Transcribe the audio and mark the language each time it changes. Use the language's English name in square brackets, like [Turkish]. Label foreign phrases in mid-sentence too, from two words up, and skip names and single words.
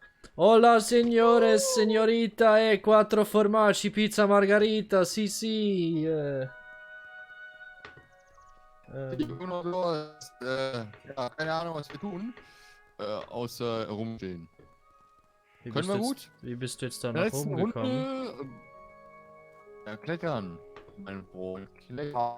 [Italian] Hola signores, signorita e quattro formaggi, pizza margarita, sì sì. [German] Nur so, ja, keine Ahnung, was wir tun, außer rumstehen. Können wir gut? Wie bist du jetzt da In der nach letzten oben Runde, gekommen? klettern, mein Freund. Klettern.